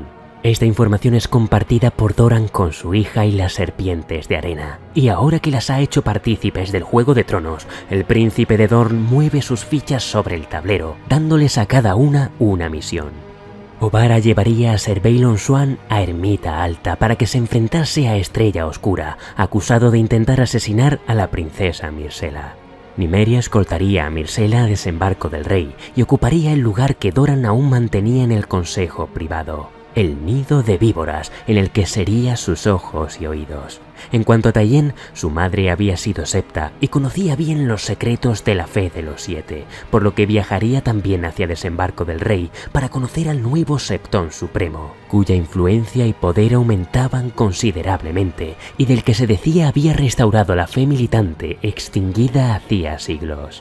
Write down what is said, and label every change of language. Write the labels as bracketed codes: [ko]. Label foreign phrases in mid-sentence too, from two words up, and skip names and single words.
[es] Esta información es compartida por Doran con su hija y las serpientes de arena, y ahora que las ha hecho partícipes del Juego de Tronos, el príncipe de Dorne mueve sus fichas sobre el tablero, dándoles a cada una misión. Obara llevaría a Ser Baelon Swan a Ermita Alta para que se enfrentase a Estrella Oscura, acusado de intentar asesinar a la princesa Myrcella. Nymeria escoltaría a Myrcella a Desembarco del Rey y ocuparía el lugar que Doran aún mantenía en el consejo privado, el nido de víboras en el que sería sus ojos y oídos. En cuanto a Tallien, su madre había sido septa y conocía bien los secretos de la fe de los 7, por lo que viajaría también hacia Desembarco del Rey para conocer al nuevo Septón Supremo, cuya influencia y poder aumentaban considerablemente y del que se decía había restaurado la fe militante extinguida hacía siglos.